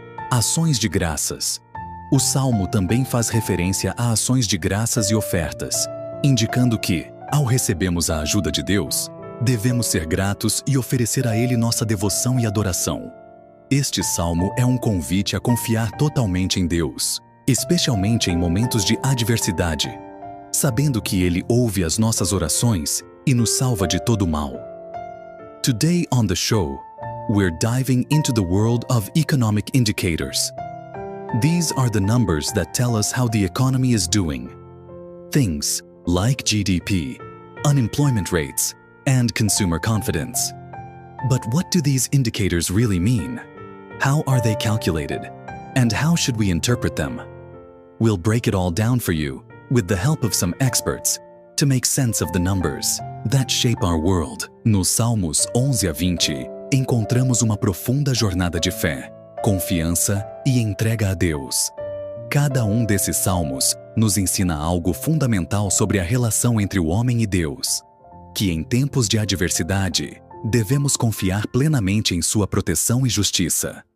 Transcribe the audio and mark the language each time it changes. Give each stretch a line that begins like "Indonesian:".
Portuguese: Ações de graças. O Salmo também faz referência a ações de graças e ofertas, indicando que, ao recebermos a ajuda de Deus, devemos ser gratos e oferecer a Ele nossa devoção e adoração. Este salmo é um convite a confiar totalmente em Deus, especialmente em momentos de adversidade, sabendo que Ele ouve as nossas orações e nos salva de todo mal.
English: Today on the show, we're diving into the world of economic indicators. These are the numbers that tell us how the economy is doing. Things like GDP, unemployment rates, and consumer confidence. But what do these indicators really mean? How are they calculated? And how should we interpret them? We'll break it all down for you, with the help of some experts, to make sense of the numbers that shape our world.
Portuguese: Nos Salmos 11 a 20, encontramos uma profunda jornada de fé, confiança e entrega a Deus. Cada um desses salmos nos ensina algo fundamental sobre a relação entre o homem e Deus, que em tempos de adversidade, devemos confiar plenamente em sua proteção e justiça.